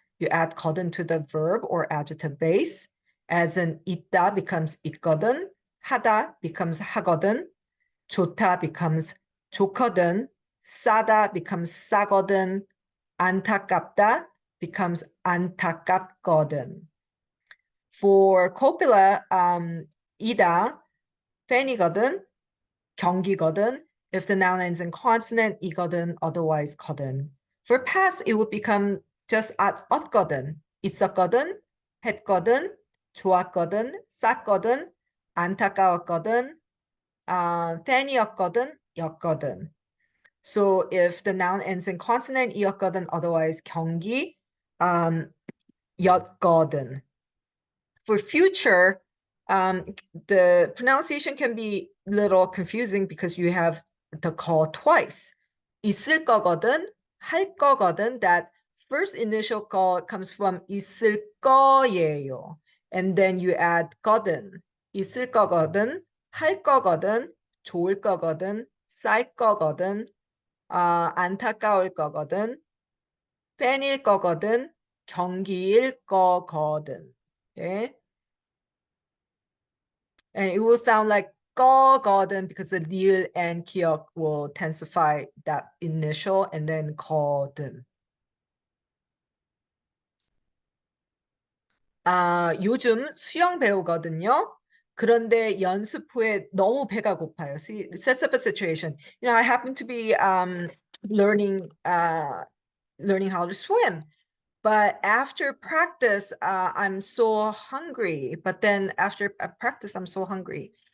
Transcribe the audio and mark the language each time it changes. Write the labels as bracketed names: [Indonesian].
[English] You add 거든 to the verb or adjective base, as in 있다 becomes 있거든, 하다 becomes 하거든, 좋다 becomes 좋거든, 싸다 becomes 싸거든, 안타깝다 becomes 안타깝거든. For copula, [Korean] 이다, 팬이거든, 경기거든. [English] If the noun ends in consonant, 이거든, otherwise 거든. For past, it would become just 없거든, 있었거든, 했거든, 좋았거든, 쌌거든, 안타까웠거든, 팬이었거든, 였거든. So if the noun ends in consonant, 이었거든, otherwise 경기, 였거든. For future, the pronunciation can be a little confusing because you have the call twice. [Korean] 있을 거거든, 할 거거든. [English] That first initial call comes from 있을 거예요. And then you add 거든. [Korean] 있을 거거든, 할 거거든, 좋을 거거든, 쌀 거거든, 안타까울 거거든, 팬일 거거든, 경기일 거거든. [English] Okay? And it will sound like 거거든 because the 리을 and 기억 will intensify that initial and then 거든. [Korean] 요즘 수영 배우거든요. 그런데 연습 후에 너무 배가 고파요. [English] See, it sets up a situation. I happen to be learning how to swim. But after practice, I'm so hungry. But then after practice, I'm so hungry.